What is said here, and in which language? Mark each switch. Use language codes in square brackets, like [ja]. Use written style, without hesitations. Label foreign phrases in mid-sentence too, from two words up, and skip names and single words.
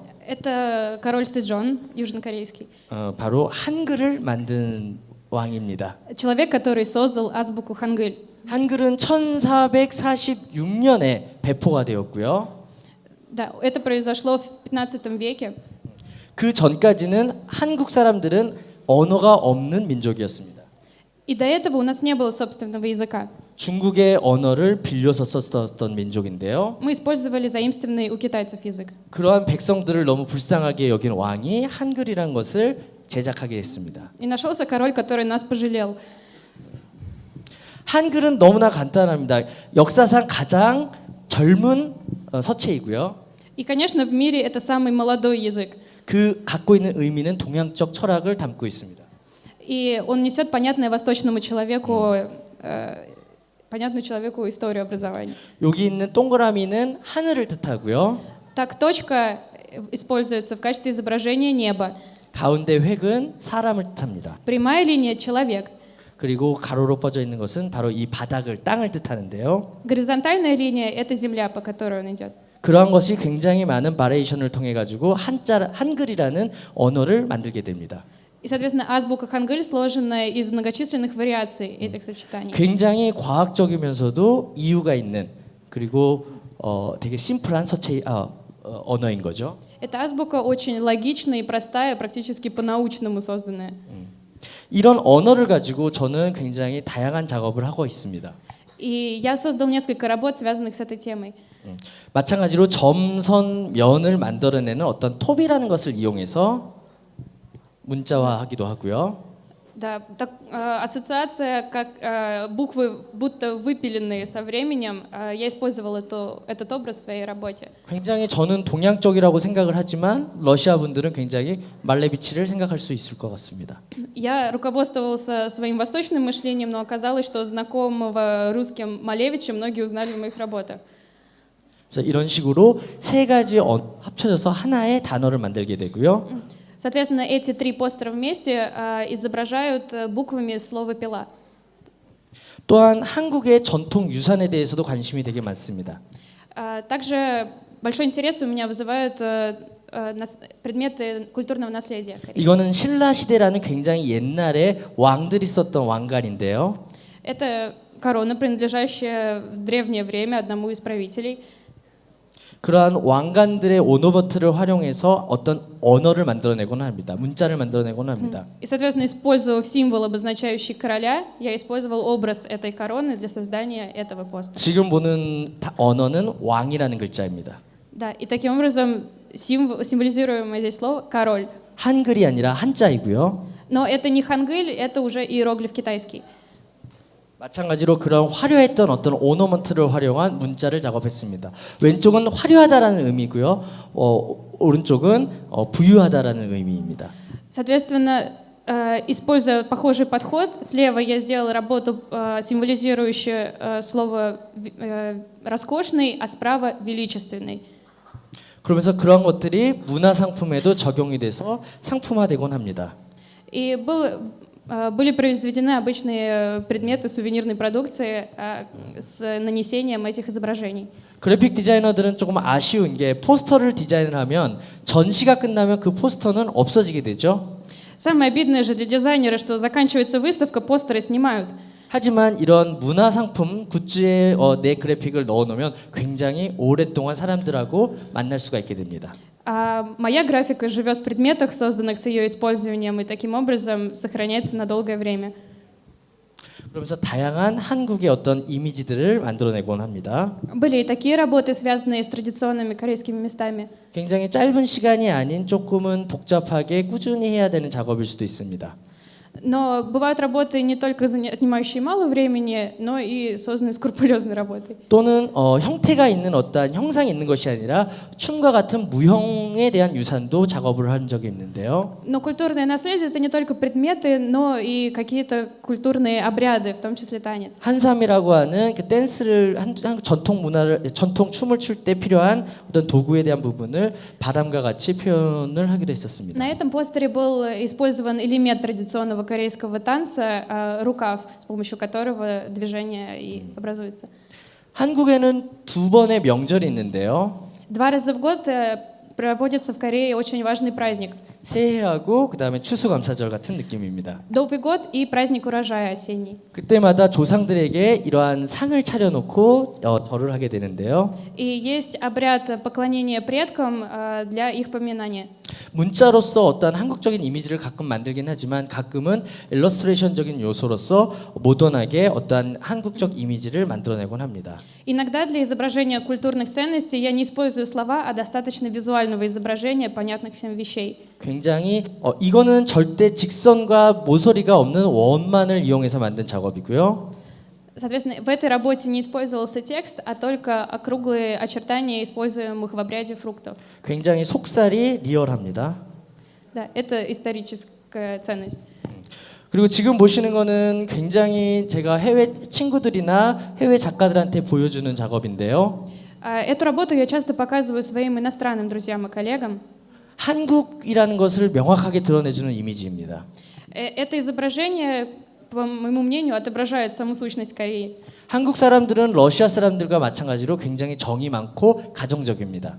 [ru] Это король Сэджон, южнокорейский. [ko] 바로 한글을 만든 왕입니다. [ru] Человек, который создал азбуку Хангыль. [ko] 한글은 1446년에 배포가 되었고요. [ru] Да, это произошло в 15 веке. [ko] 그 전까지는 한국 사람들은 언어가 없는 민족이었습니다. [ru] И до этого у нас не было собственного языка. [ko] 중국의 언어를 빌려서 썼던 민족인데요. [ru] Мы использовали заимствованный у китайцев язык. [ko] 그러한 백성들을 너무 불쌍하게 여긴 왕이 한글이란 것을 제작하게 했습니다. [ru] И нашелся король, который нас пожалел. [ko] 한글은 너무나 간단합니다. 역사상 가장 젊은 서체이고요. [ru] И, конечно, в мире это самый молодой язык. [ko] 그 갖고 있는 의미는 동양적 철학을 담고 있습니다. [ru] И он несет понятное восточному человеку понятную человеку историю образования. [ko] 여기 있는 동그라미는 하늘을 뜻하고요. [ru] Так, точка используется в качестве изображения неба. [ko] 가운데 획은 사람을 뜻합니다. [ru] Прямая линия — человек. [ko] 그리고 가로로 뻗어 있는 것은 바로 이 바닥을 땅을 뜻하는데요. [ru] Горизонтальная линия — это земля, по которой он идет. [ko] 그러한 것이 굉장히 많은 바리에이션을 통해 가지고 한글이라는 언어를 만들게 됩니다. [ru] И, соответственно, азбука хангыль сложена из многочисленных вариаций этих сочетаний. [ko] 굉장히 과학적이면서도 이유가 있는 그리고 되게 심플한 언어인 거죠. [ru] Эта азбука очень логичная и простая, практически по-научному созданная. [ko] 이런 언어를 가지고 저는 굉장히 다양한 작업을 하고 있습니다. [ru] И я создал несколько работ, связанных с этой темой. [ko] 마찬가지로 점선 면을 만들어내는 어떤 톱이라는 것을 이용해서 문자화하기도 하고요. [ru] Да, так, ассоциация, как буквы будто выпиленные со временем, я использовал этот образ в своей работе. [ko] 굉장히 저는 동양적이라고 생각을 하지만 러시아 분들은 굉장히 말레비치를 생각할 수 있을 것 같습니다. [ru] Я руководствовался своим восточным мышлением, но оказалось, что знакомого русским Малевича многие узнали в моих работах. [ko] 그래서 이런 식으로 세 가지 합쳐져서 하나의 단어를 만들게 되고요. [ru] Соответственно, эти три постера вместе изображают буквами слово «пила». [ko] 또한 한국의 전통 유산에 대해서도 관심이 되게 많습니다. [ru] Также большой интерес у меня вызывают предметы культурного наследия. [ko] 이거는 신라 시대라는 굉장히 옛날에 왕들이 썼던 왕관인데요. [ru] Это корона, принадлежащая в древнее время одному из правителей. [ko] 그러한 왕관들의 오노버트를 활용해서 어떤 언어를 만들어내곤 합니다. 문자를 만들어내곤 합니다. [ru] И, соответственно, использовав символ, обозначающий короля, я использовал образ этой короны для создания этого постера. [ko] 지금 보는 언어는 왕이라는 글자입니다. [ru] Да, и таким образом символизируемое здесь слово «король». [ko] 한글이 아니라 한자이고요. [ru] Но это не хангыль, это уже иероглиф китайский. [ko] 마찬가지로 그런 화려했던 어떤 오너먼트를 활용한 문자를 작업했습니다. 왼쪽은 화려하다라는 의미고요. 오른쪽은 부유하다라는 의미입니다. [ru] Соответственно, используя похожий подход, слева я сделала работу, символизирующую слово «роскошный», а справа «величественный». [ko] 그러면서 그런 것들이 문화 상품에도 적용이 돼서 상품화되곤 합니다. [ru] И были произведены обычные предметы сувенирной продукции с нанесением этих изображений. [ko] 그래픽 디자이너들은 조금 아쉬운 게 포스터를 디자인을 하면 전시가 끝나면 그 포스터는 없어지게 되죠. [ru] Самое обидное же для дизайнера, что заканчивается выставка, постеры снимают. [ko] 하지만 이런 문화 상품 굿즈에 내 그래픽을 넣어놓으면 굉장히 오랫동안 사람들하고 만날 수가 있게 됩니다. [ru] А моя графика живет в предметах, созданных с ее использованием, и таким образом сохраняется на долгое время. [ko] 그러면서 다양한 한국의 어떤 이미지들을 만들어내곤 합니다. [ru] Были и такие работы, связанные с традиционными корейскими местами. [ko] 굉장히 짧은 시간이 아닌 조금은 복잡하게 꾸준히 해야 되는 작업일 수도 있습니다. [ru] Но бывают работы не только отнимающие мало времени, но и созданные скрупулезной работой. [ko] 또는 형태가 있는 어떠한 형상이 있는 것이 아니라 춤과 같은 무형에 대한 유산도 작업을 한 적이 있는데요. [ru] Но культурное наследие — это не только предметы, но и какие-то культурные обряды, в том числе танец. [ko] 한삼이라고 하는 그 댄스를 한국 전통 춤을 출 때 필요한 어떤 도구에 대한 부분을 바람과 같이 표현을 하기도 했었습니다. [ru] На этом постере был использован элемент традиционного корейского танца, рукав, с помощью которого движение и образуется. [ko] 한국에는 두 번의 명절이 있는데요. [ru] 2 раза в год проводится в Корее очень важный праздник. [ko] 새해하고 그다음에 추수감사절 같은 느낌입니다. [ru] Новый год и праздник урожая осенний. [ko] 그때마다 조상들에게 이러한 상을 차려놓고 절을 하게 되는데요. [ru] И есть обряд поклонения предкам для их поминания. [ko] 문자로서 어떤 한국적인 이미지를 가끔 만들긴 하지만 가끔은 일러스트레이션적인 요소로서 모던하게 어떠한 한국적 이미지를 만들어내곤 합니다. [ru] Иногда для изображения культурных ценностей я не использую слова, а достаточно визуального изображения понятных всем вещей. [ko] 굉장히 이거는 절대 직선과 모서리가 없는 원만을 이용해서 만든 작업이고요. [ru] Соответственно, в этой работе не использовался текст, а только округлые очертания используемых в обряде фруктов. [ko] 굉장히 속살이 리얼합니다. [ru] Да, это историческая ценность. [ko] 그리고 지금 보시는 거는 굉장히 제가 해외 친구들이나 해외 작가들한테 보여주는 작업인데요. [ru] Эту работу я часто показываю своим иностранным друзьям и коллегам. [ko] 한국이라는 것을 명확하게 드러내주는 이미지입니다. [ru] Это изображение, по моему мнению, отображает саму сущность Кореи. [ko] 한국 사람들은 러시아 사람들과 마찬가지로 굉장히 정이 많고 가정적입니다.